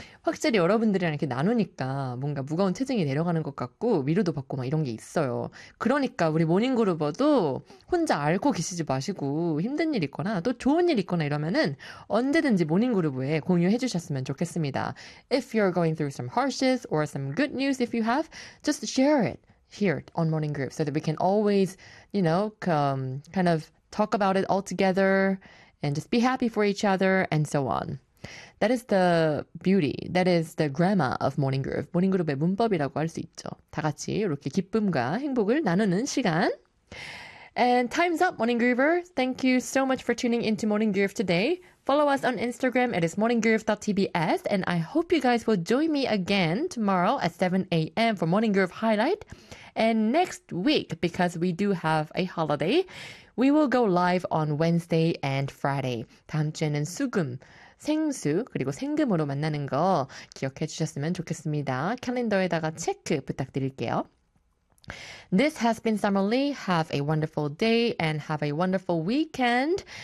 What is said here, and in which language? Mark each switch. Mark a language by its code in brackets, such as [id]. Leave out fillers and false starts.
[ko] 확실히 여러분들이랑 이렇게 나누니까 뭔가 무거운 체증이 내려가는 것 같고 위로도 받고 막 이런 게 있어요. 그러니까 우리 모닝그루버도 혼자 앓고 계시지 마시고 힘든 일 있거나 또 좋은 일 있거나 이러면은 언제든지 모닝그루버에 공유해 주셨으면 좋겠습니다. [en] If you're going through some hardships or some good news if you have, just share it here on Morning Group so that we can always, you know, kind of talk about it all together and just be happy for each other and so on. That is the beauty. That is the grammar of Morning Groove. [ko] Morning Groove의 문법이라고 할수 있죠. 다 같이 이렇게 기쁨과 행복을 나누는 시간. [en] And time's up, Morning Groover. Thank you so much for tuning into Morning Groove today. Follow us on Instagram. It is morninggroove.tbs. And I hope you guys will join me again tomorrow at 7 a.m. for Morning Groove Highlight. And next week, because we do have a holiday, we will go live on Wednesday and Friday. [ko] 다음 주에는 수금. 생수, 그리고 생금으로 만나는 거 기억해 주셨으면 좋겠습니다. 캘린더에다가 체크 부탁드릴게요. [en] This has been Summer Lee. Have a wonderful day and have a wonderful weekend.